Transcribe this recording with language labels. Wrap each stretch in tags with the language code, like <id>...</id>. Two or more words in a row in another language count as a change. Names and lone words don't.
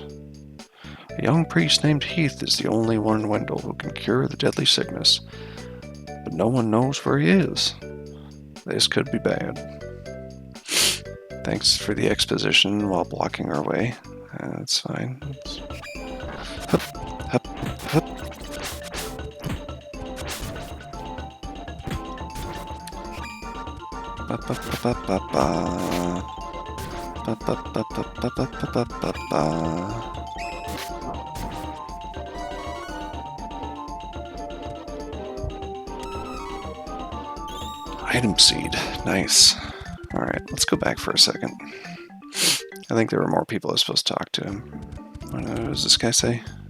<en>A young priest named Heath is the only one in Wendell who can cure the deadly sickness, but no one knows where he is. This could be bad. Thanks for the exposition while blocking our way. That's fine. Hup, hup, hup. Ba ba ba ba ba. Ba ba ba ba ba ba ba ba ba. Item seed. Nice. Alright, let's go back for a second. I think there were more people I was supposed to talk to. What does this guy say?</en>